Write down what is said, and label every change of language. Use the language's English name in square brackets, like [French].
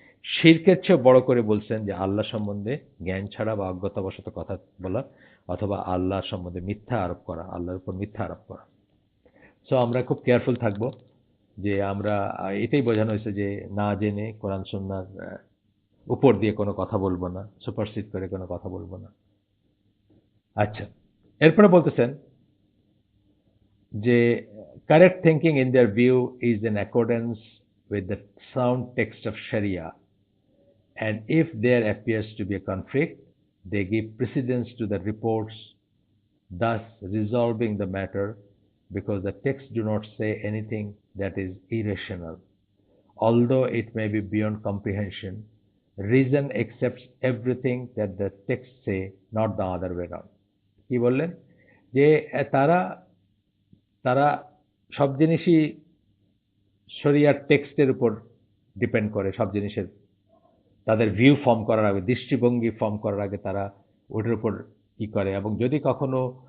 [Bangla] শিরকের চেয়েও বড় করে বলছেন যে আল্লাহ সম্বন্ধে জ্ঞান ছাড়া বা অজ্ঞতাবশত কথা বলা, অথবা আল্লাহ সম্বন্ধে মিথ্যা আরোপ করা, আল্লাহর উপর মিথ্যা আরোপ করা। সো আমরা খুব কেয়ারফুল থাকবো যে আমরা এটাই বোঝানো হয়েছে যে না জেনে কোরআন সুন্নাহর উপর দিয়ে কোনো কথা বলবো না, সুপারসিড করে কোনো কথা বলবো না। আচ্ছা, এরপরে বলতেছেন যে [English] correct thinking in their view is in accordance with the sound text of Sharia, and if there appears to be a conflict, they give precedence to the reports, thus resolving the matter because the texts do not say anything that is irrational. Although it may be beyond comprehension, reason accepts everything that the texts say, not the other way around. [Bangla] কি বললেন যে তারা তারা সব জিনিসই শরিয়ার টেক্সটের উপর ডিপেন্ড করে, সব জিনিসের তাদের ভিউ ফর্ম করার আগে, দৃষ্টিভঙ্গি ফর্ম করার আগে তারা ওটার উপর করে। এবং যদি কখনো